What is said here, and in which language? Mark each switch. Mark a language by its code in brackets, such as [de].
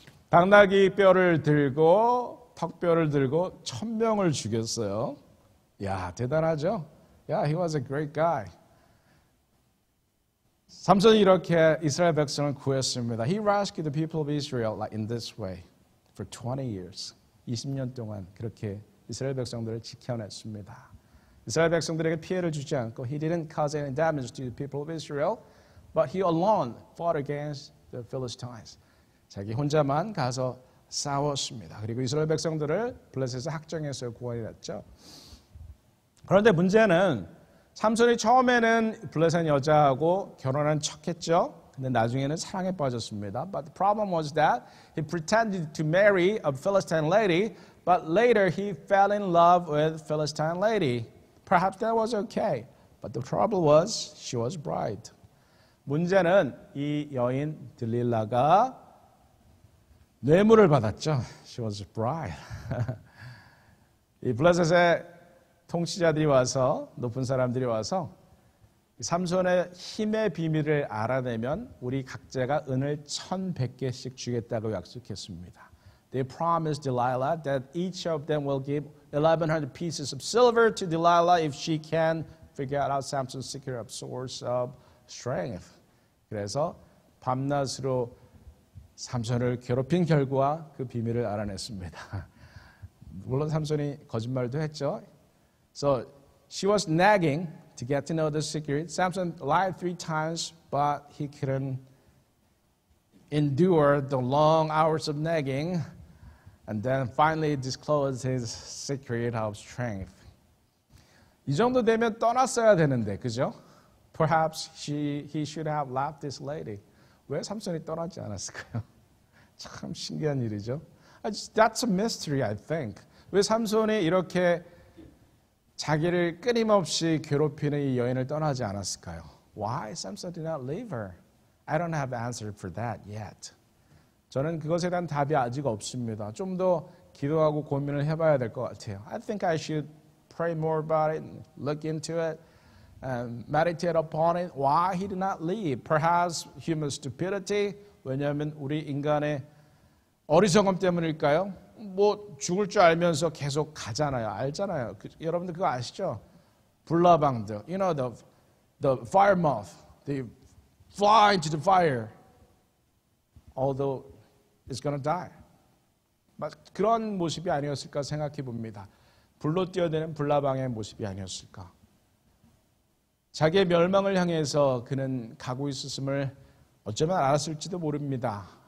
[ko] 당나귀 뼈를 들고 턱뼈를 들고 1,000명을 죽였어요. 야, 대단하죠? [en] Yeah, he was a great guy. [ko] 삼손이 이렇게 이스라엘 백성을 구했습니다. [en] He rescued the people of Israel like in this way for 20 years. [ko] 20년 동안 그렇게 이스라엘 백성들을 지켜냈습니다. 이스라엘 백성들에게 피해를 주지 않고 [en] He didn't cause any damage to the people of Israel, but He alone fought against the Philistines. [ko] 자기 혼자만 가서 싸웠습니다. 그리고 이스라엘 백성들을 블레셋의 학정에서 구원했죠. 그런데 문제는 삼손이 처음에는 블레셋 여자하고 결혼한 척했죠. 근데 나중에는 사랑에 빠졌습니다. [en] But the problem was that he pretended to marry a Philistine lady, but later he fell in love with Philistine lady. Perhaps that was okay, but the trouble was she was bride. [ko] 문제는 이 여인 들릴라가 뇌물을 받았죠. [en] She was bride. [ko] 이 블레셋의 통치자들이 와서 높은 사람들이 와서 삼손의 힘의 비밀을 알아내면 우리 각자가 은을 1,100개씩 주겠다고 약속했습니다. [en] They promised Delilah that each of them will give 1,100 pieces of silver to Delilah if she can figure out Samson's secret source of strength. [ko] 그래서 밤낮으로 삼손을 괴롭힌 결과 그 비밀을 알아냈습니다. 물론 삼손이 거짓말도 했죠. [en] So she was nagging to get to know the secret. Samson lied 3 times, but he couldn't endure the long hours of nagging, and then finally disclosed his secret of strength. [ko] 이 정도 되면 떠났어야 되는데, 그죠? [en] Perhaps he should have left this lady. [ko] 왜 삼손이 떠나지 않았을까요? 참 신기한 일이죠. [en] That's a mystery, I think. [ko] 왜 삼손이 이렇게 자기를 끊임없이 괴롭히는 이 여인을 떠나지 않았을까요? [en] Why Samson did not leave her? I don't have an answer for that yet. [ko] 저는 그것에 대한 답이 아직 없습니다. 좀 더 기도하고 고민을 해봐야 될 것 같아요. [en] I think I should pray more about it, and look into it, and meditate upon it. Why he did not leave? Perhaps human stupidity. [ko] 왜냐하면 우리 인간의 어리석음 때문일까요? 뭐 죽을 줄 알면서 계속 가잖아요. 알잖아요. 여러분들 그거 아시죠? [en] 불나방들, you know the fire moth, they fly into the fire, although it's gonna die. [ko] 그런 모습이 아니었을까 생각해 봅니다. 불로 뛰어드는 불나방의 모습이 아니었을까. 자기의 멸망을 향해서 그는 가고 있었음을 어쩌면 알았을지도 모릅니다.